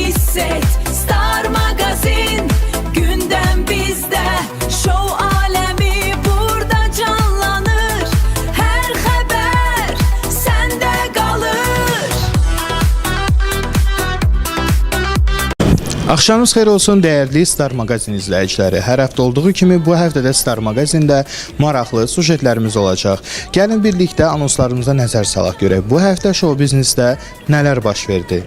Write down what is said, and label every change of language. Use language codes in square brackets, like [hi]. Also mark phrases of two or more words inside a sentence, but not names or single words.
[tr] set, Star Magazin, gündem bizde. Show alemi burada canlanır. Her haber sende kalır. [az] Axşamınız xeyir olsun dəyərli Star Magazin izləyiciləri. Hər həftə olduğu kimi bu həftə də Star Magazində maraqlı sujetlərimiz olacaq. Gəlin birlikdə anonslarımıza nəzər salaq görək. Bu həftə show biznesdə nələr baş verdi?